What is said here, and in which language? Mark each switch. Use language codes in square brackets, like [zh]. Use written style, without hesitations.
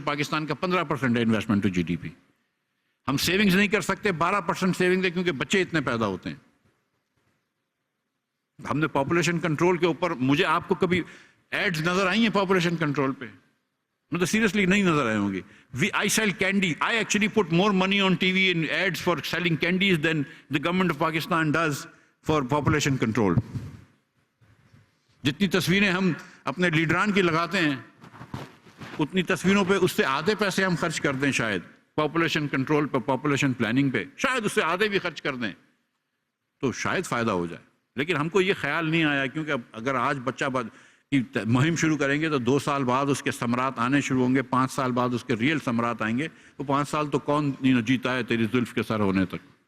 [ur] پاکستان کا 15% ہے investment to جی D P. ہم سیونگز نہیں کر سکتے, 12% سیونگ ہے کیونکہ بچے اتنے پیدا ہوتے ہیں. ہم نے پاپولیشن کنٹرول کے اوپر, مجھے آپ کو کبھی ایڈز نظر آئی ہیں پاپولیشن کنٹرول پہ؟ مطلب سیریسلی نہیں نظر آئے ہوں گی. [en] I sell candy. I actually put more money on TV in ads for selling candies than the government of Pakistan does for population control. [ur] جتنی تصویریں ہم اپنے لیڈران کی لگاتے ہیں اتنی تصویروں پہ اس سے آدھے پیسے ہم خرچ کر دیں شاید پاپولیشن کنٹرول پہ پاپولیشن پلاننگ پہ شاید اس سے آدھے بھی خرچ کر دیں تو شاید فائدہ ہو جائے. لیکن ہم کو یہ خیال نہیں آیا کیونکہ اگر آج بچہ کی مہم شروع کریں گے تو 2 سال بعد اس کے ثمرات آنے شروع ہوں گے, 5 سال بعد اس کے ریئل ثمرات آئیں گے, تو 5 سال تو کون جیتا ہے تیری زلف کے سر ہونے تک.